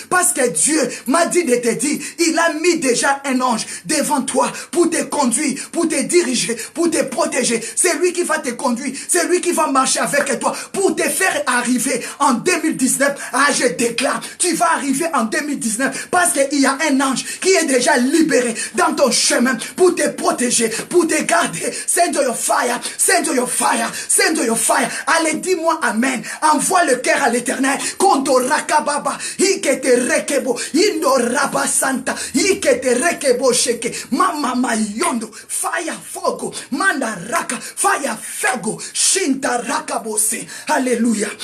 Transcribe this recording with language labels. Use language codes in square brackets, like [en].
[fr] Parce que Dieu m'a dit de te dire, il a mis déjà un ange devant toi pour te conduire, pour te diriger, pour te protéger. C'est lui qui va te conduire, c'est lui qui va marcher avec toi pour te faire arriver en 2019. Ah, je déclare, tu vas arriver en 2019 parce qu'il y a un ange qui est déjà libéré dans ton chemin pour te protéger, pour te garder. [en] Send your fire, send your fire, send your fire. [fr] Allez, dis-moi amen. Envoie le cœur à l'Éternel. Kondo rakababa, ikete rekebo, indo rabasanta, ikete rekebo sheke, mama mayondo, fire fogo, manda raka, fire fego, shinta rakabose. Alléluia.